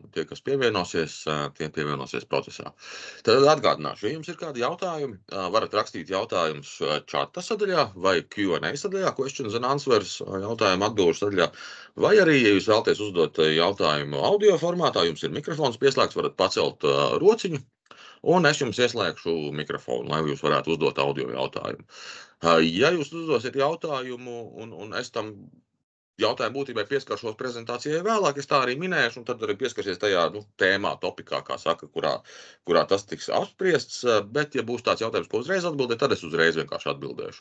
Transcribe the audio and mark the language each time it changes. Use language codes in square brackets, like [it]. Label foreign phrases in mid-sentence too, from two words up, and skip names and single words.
[lv] Tie, kas pievienosies, tie pievienosies procesā. Tad atgādināšu, ja jums ir kādi jautājumi, varat rakstīt jautājumus čata sadaļā vai Q&A sadaļā, [en] questions and answers [lv] jautājumu atbilžu sadaļā, vai arī, ja jūs vēlaties uzdot jautājumu audio formātā, jums ir mikrofons pieslēgts, varat pacelt rociņu, un es jums ieslēgšu mikrofonu, lai jūs varētu uzdot audio jautājumu. Ja jūs uzdosiet jautājumu, un es tam jautājumu būtībai pieskaršos prezentācijai vēlāk, es tā arī minēšu, un tad arī pieskarsies tajā tēmā, topikā, kā saka, kurā tas tiks apspriests, bet ja būs tāds jautājums, ko uzreiz atbildēt, tad es uzreiz vienkārši atbildēšu.